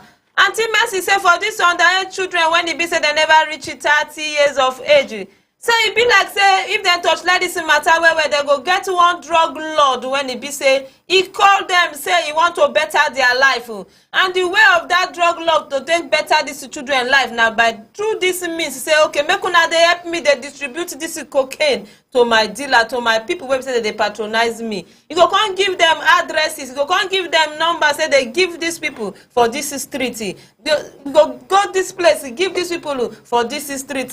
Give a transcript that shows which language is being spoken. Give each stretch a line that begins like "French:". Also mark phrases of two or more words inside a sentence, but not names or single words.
Nigerian Pidgin: Auntie Mercy say for this underage children, when it be say they never reach 30 years of age, so it be like say if they touch like this matter where they go get one drug lord when it be say he call them say he want to better their life, and the way of that drug lord to take better this children life now by through this means say okay make una they help me they distribute this cocaine to my dealer, to my people wey say they patronize me. You go come give them addresses, you go come give them numbers, say they give these people for this street. You go this place, give these people for this street.